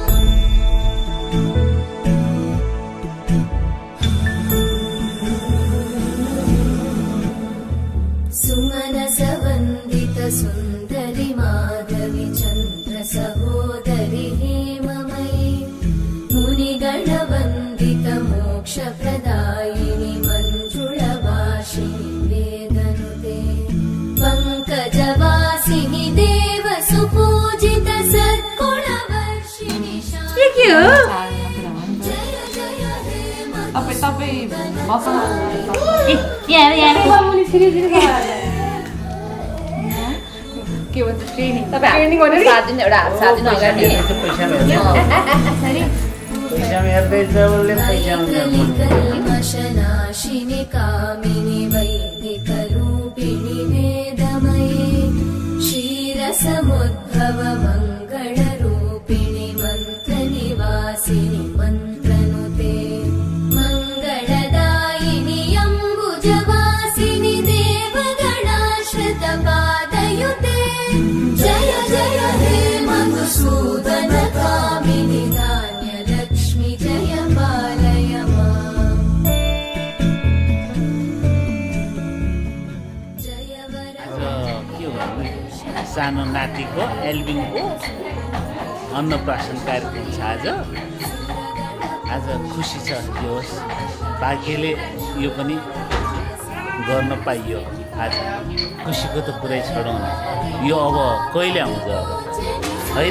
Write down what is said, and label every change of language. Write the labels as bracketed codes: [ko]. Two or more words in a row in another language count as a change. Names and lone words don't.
[sa] सुमनसवन्दित सुन्दरि माधवि चन्द्र सहोदरि हेममयि मुनिगणवन्दित मोक्षप्रदायिनि मञ्जुळवासिनि वेदनुते पङ्कजवासिनि देव सुपूजित सद्गुणवर्षिणि [ne] के हो जय जय हे तपाईँ बस्नु के भन्छ ट्रेनिङ ट्रेनिङ भनेर 7 दिन एउटा 7 दिन अगाडि [sa] कलिकल्मषनाशिनि कामिनि वैदिकरूपिणि वेदमये क्षीरसमुद्भव मङ्गलरूपिणि मन्त्रनिवासिनि मन्त्रनुते मङ्गलदायिनि अम्बुजवासिनि देवगणाश्रित पादयुते जय जय हे मधुसूदन कामिनि धान्यलक्ष्मी जय पालय माम् जय वर [ne] के भन्नु सानो नातिको एल्बिनको अन्नप्राशन कार्यक्रम छ आज खुसी छ के होस् भाग्यले यो पनि गर्न पाइयो आज खुसीको त पुरै छोडौँ न यो अब कहिले आउँछ अब होइन